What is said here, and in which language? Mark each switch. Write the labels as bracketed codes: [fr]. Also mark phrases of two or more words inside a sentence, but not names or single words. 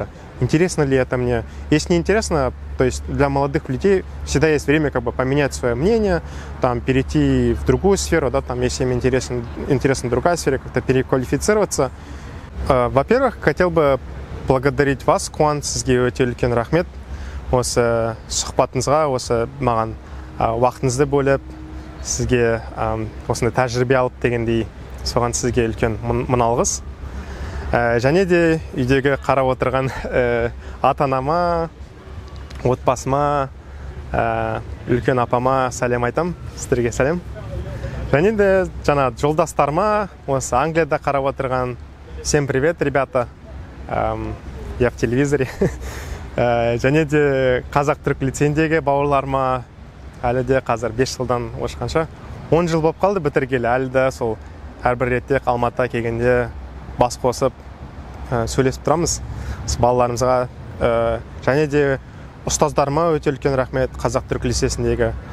[ru] Интересно ли это мне? Если не интересно, то есть для молодых людей всегда есть время как бы поменять свое мнение, там, перейти в другую сферу, да, там, если им интересна другая сфера, как-то переквалифицироваться. Во-первых, хотел бы благодарить вас, [kk] Қуан, сізге өте үлкен рахмет. Осы сұхбатыңызға, осы маған уақытыңызды бөліп, сізге осындай тәжірибе алып дегендей, соған сізге үлкен мың алғыс. Және де үйдегі қарап отырған ата-анама, отбасыма, үлкен апама сәлем айтам, сіздерге сәлем. Және де жаңа жолдастарыма, осы Англияда қарап отырған, [ru] всем привет, ребята, я в телевизоре. [kk] Және де қазақ-түрік лицейіндегі бауырларыма, әлі де қазір 5 жылдан осыған 10 жыл болып қалды бітіргелі, әлі де сол әрбір ретте Алматыға келгенде бас қосып сөйлесіп тұрамыз балаларымызға. Және де ұстаздарыма өте үлкен рахмет, қазақ-түрік лицейсіндегі.